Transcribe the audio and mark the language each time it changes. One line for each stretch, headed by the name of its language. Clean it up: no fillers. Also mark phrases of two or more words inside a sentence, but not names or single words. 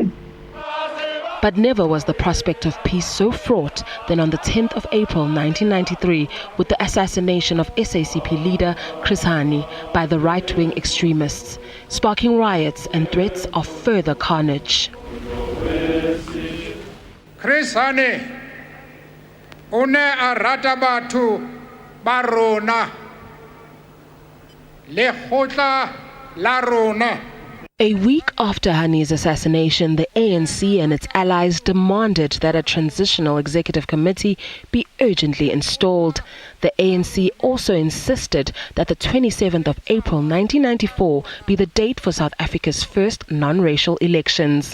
English: But never was the prospect of peace so fraught than on the 10th of April 1993 with the assassination of SACP leader Chris Hani by the right-wing extremists, sparking riots and threats of further carnage.
Southern Sotho: Chris Hani une a rata batho ba rona le khotla la rona.
English: A week after Hani's assassination, the ANC and its allies demanded that a transitional executive committee be urgently installed. The ANC also insisted that the 27th of April 1994 be the date for South Africa's first non-racial elections.